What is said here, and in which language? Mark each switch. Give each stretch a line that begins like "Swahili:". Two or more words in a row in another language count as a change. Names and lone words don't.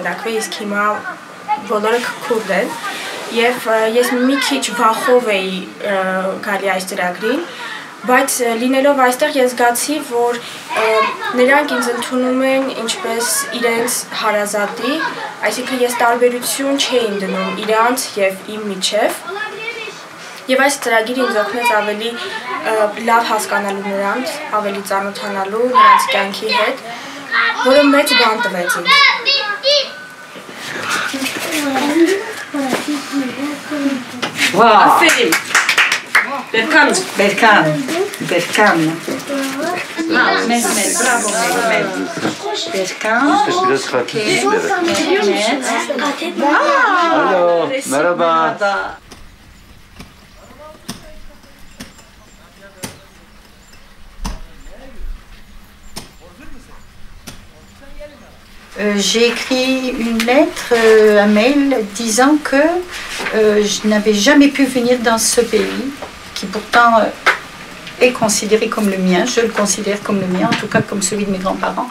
Armenian: բնակվել, իսկ հիմա բոլորը քուրդ են։ Եվ ես մի քիչ վախով էի գալի այս ծրագրին, Բայց լինելով այստեղ ես զգացի, որ նրանք ինձ ընդունում են ինչպես իրենց հարազատի, այսինքն ես տարբերություն չէին դնում իրանց եւ իմ միջև։ Եվ այս ծրագիրը ինձ օգնեց ավելի լավ հասկանալու նրանց, ավելի ծանոթանալու նրանց կյանքի հետ, որը մեծ բան տվեց ինձ։
Turkish: Aferin. Berkan. Mehmet, bravo Mehmet. Berkan. Biraz farklı. Mehmet. Alo, merhaba.
French: J'ai écrit une lettre, un mail, disant que je n'avais jamais pu venir dans ce pays, qui pourtant est considéré comme le mien, je le considère comme le mien, en tout cas comme celui de mes grands-parents.